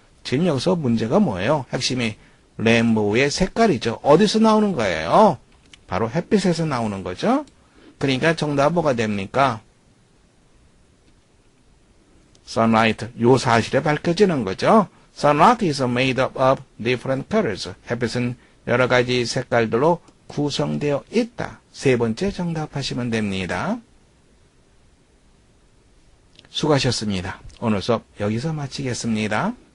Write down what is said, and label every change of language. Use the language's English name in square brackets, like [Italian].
[Korean] 지금 여기서 문제가 뭐예요? 핵심이 레인보우의 색깔이죠. 어디서 나오는 거예요? 바로 햇빛에서 나오는 거죠. 그러니까 정답은 뭐가 됩니까? sunlight, 요 사실에 밝혀지는 거죠. [English] sunlight is made up of different colors. [Korean] 햇빛은 여러 가지 색깔들로 구성되어 있다. 세 번째 정답하시면 됩니다. 수고하셨습니다. 오늘 수업 여기서 마치겠습니다.